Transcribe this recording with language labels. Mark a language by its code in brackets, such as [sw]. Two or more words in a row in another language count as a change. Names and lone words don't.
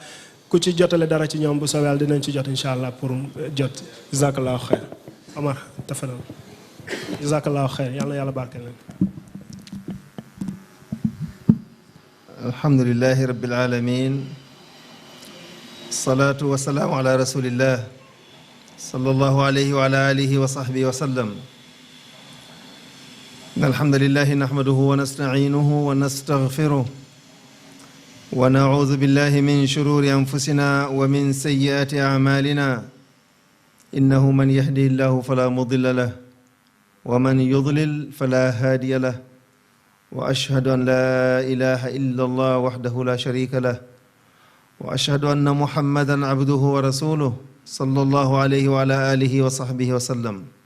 [wo] ku ci jotale dara ci ñoom bu soobee yàlla dinañ ci jot [ar] إن شاء الله [wo] pour jot [ar] جزاك الله خير [wo] Omar tafadal [ar] جزاك الله خير [wo] yàlla na yàlla barkeel leen. [ar] الحمد لله رب العالمين الصلاة والسلام على رسول الله صلى الله عليه وعلى آله وصحبه وسلم. الحمد لله نحمده ونستعينه ونستغفره ونعوذ بالله من شرور أنفسنا ومن سيئات أعمالنا إنه من يهده الله فلا مضل له ومن يضلل فلا هادي له وأشهد أن لا إله إلا الله وحده لا شريك له وأشهد أن محمدا عبده ورسوله صلى الله عليه وعلى آله وصحبه وسلم.